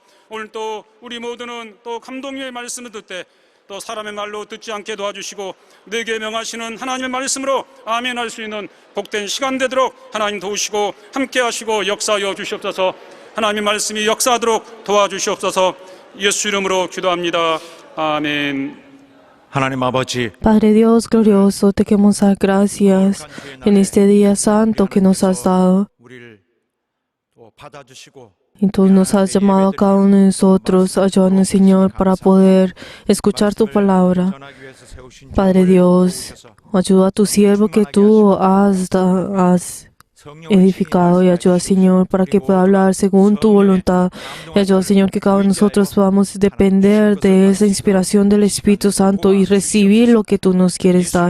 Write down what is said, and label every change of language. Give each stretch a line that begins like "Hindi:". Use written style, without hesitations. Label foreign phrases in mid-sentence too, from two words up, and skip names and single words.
Korean: 오늘 또 우리 모두는 또 감독님의 말씀을 듣되 또 사람의 말로 듣지 않게 도와주시고 내게 명하시는 하나님의 말씀으로 아멘할 수 있는 복된 시간 되도록 하나님 도우시고 함께 하시고 역사하여 주시옵소서. 하나님의 말씀이 역사하도록 도와주시옵소서. 예수 이름으로 기도합니다. 아멘. 하나님 아버지,
Spanish: Padre Dios glorioso, te queremos dar gracias en este día santo que nos has dado.
Korean: 우리를 또 받아주시고
Spanish: Y tú nos has llamado a cada uno de nosotros, ayúdanos, Señor, para poder escuchar tu palabra.
Korean: 전하기 위해서 세우신
Spanish: Padre Dios, ayuda a tu siervo que tú has edificado, y ayuda, Señor, para que pueda hablar según tu voluntad. Y ayuda, Señor, que cada uno de nosotros podamos depender de esa inspiración del Espíritu Santo y recibir lo que tú nos quieres dar.